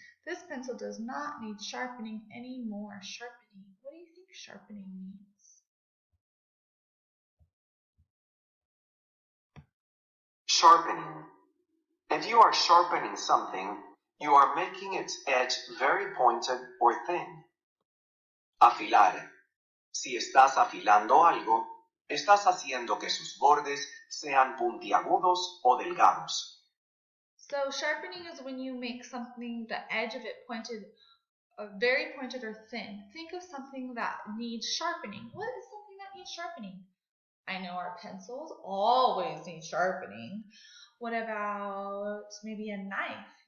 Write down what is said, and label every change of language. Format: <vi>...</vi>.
<en>This pencil does not need sharpening anymore. Sharpening, what do you think sharpening means? Sharpening. If you are sharpening something, you are making its edge very pointed or thin.</en> <es>Afilar. Si estás afilando algo, estás haciendo que sus bordes sean puntiagudos o delgados.</es> <en>So sharpening is when you make something, the edge of it pointed, very pointed or thin. Think of something that needs sharpening. What is something that needs sharpening? I know our pencils always need sharpening. What about maybe a knife?</en>